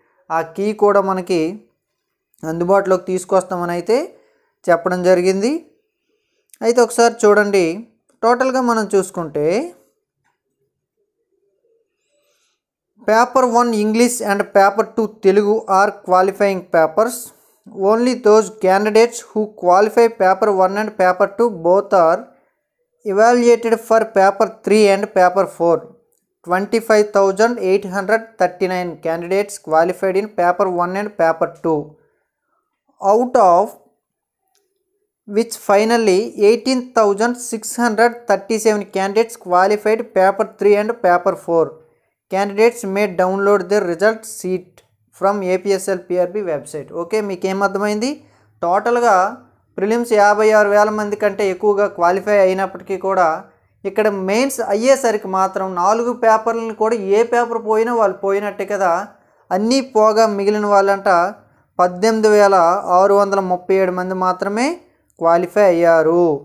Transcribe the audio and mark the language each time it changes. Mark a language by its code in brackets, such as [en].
[te] ఆ కీ కూడా మనకి అందుబాటులోకి తీసుకొస్తామని అయితే చెప్పడం జరిగింది. అయితే ఒకసారి చూడండి, టోటల్గా మనం చూసుకుంటే [en] Paper 1 English and paper 2 Telugu are qualifying papers. Only those candidates who qualify paper 1 and paper 2 both are evaluated for paper 3 and paper 4. 25,839 candidates qualified in paper 1 and paper 2, out of which finally 18,637 candidates qualified paper 3 and paper 4. Candidates may download their result sheet from APSL PRB website. [te] Okay, మీకేం అర్థమైంది? టోటల్గా prelims 56,000 మంది కంటే ఎక్కువగా qualify అయినప్పటికీ కూడా ఇక్కడ mains అయ్యేసరికి మాత్రం 4 పేపర్లను కూడా ఏ పేపర్ పోయినా వాళ్ళు పోయినట్టే కదా. అన్నీ పోగా మిగిలిన వాళ్ళంట 18,637 మంది మాత్రమే క్వాలిఫై అయ్యారు.